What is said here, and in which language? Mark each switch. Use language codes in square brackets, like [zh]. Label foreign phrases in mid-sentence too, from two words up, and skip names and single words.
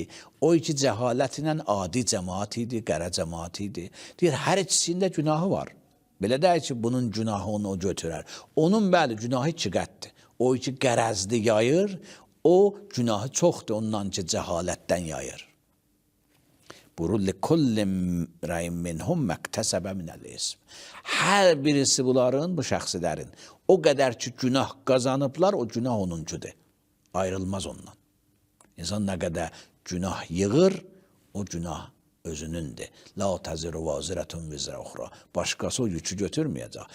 [az] O ki cəhalət ilə adi cəmaat idi, qərə cəmaat idi. Deyir, hər ikisində günahı var. Belə deyir ki, bunun günahı onu o götürər. Onun bəli, günahı iki qəddir. O ki qərəzli yayır, o günahı çoxdur ondan ki cəhalətdən yayır. Buyurur, [ar] لِكُلِّ رَيْمْ مِنْهُمْ مَكْتَسَبَ مِنَ الْإِسْمِ. [az] Hər birisi bunların, bu şəxsilərin o qədər ki günah qazanıblar, o günah onuncudur. Ayrılmaz ondan. İnsan nə qədər günah yığır, o günah özünündür. [ar] لا تزر وازرة وزر أخرى. [az] Başqası o yükü götürməyəcək.